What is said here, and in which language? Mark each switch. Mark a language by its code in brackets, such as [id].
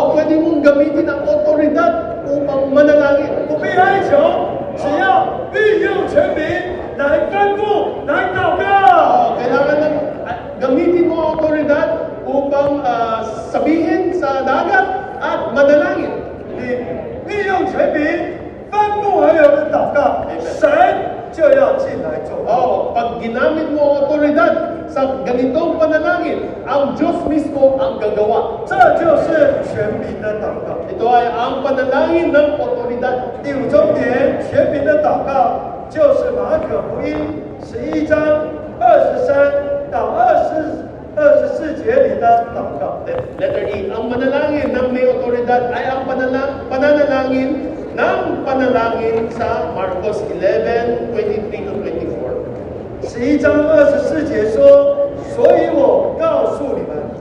[tl] Pwede mong gamitin ang otoridad upang manalangin. [zh] 不必哀求，只要运用权柄来吩咐、来祷告。 [tl] Kailangan ng gamitin mo ang otoridad upang sabihin sa dagat at manalangin. [zh] 你运用权柄吩咐而有的祷告，神就要进来做。 [tl] Pag ginamit mo ang otoridad sa ganitong panalangin, ang Diyos mismo ang gagawa. [zh] 这就是权柄的祷告。 [tl] Ito ay ang panalangin ng otoridad. [zh] 第五重点，权柄的祷告就是马可福音11章23到24节里的祷告。 [tl] Letter E, ang manalangin ng may otoridad ay ang pananalangin ng panalangin sa Marcos 11:23 to 24. [zh] 11章24节说：“所以我告诉你们，